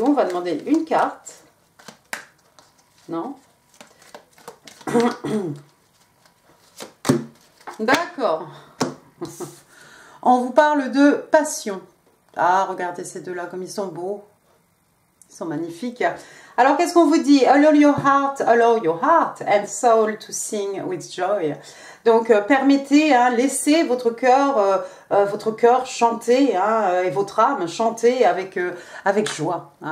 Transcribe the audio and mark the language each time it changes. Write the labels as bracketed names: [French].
[French] On va demander une carte. Non? D'accord. On vous parle de passion. Ah, regardez ces deux-là comme ils sont beaux. Ils sont magnifiques. Alors, qu'est-ce qu'on vous dit? [English] Allow your heart and soul to sing with joy. [French] Donc, permettez, laissez votre cœur chanter, et votre âme chanter avec joie.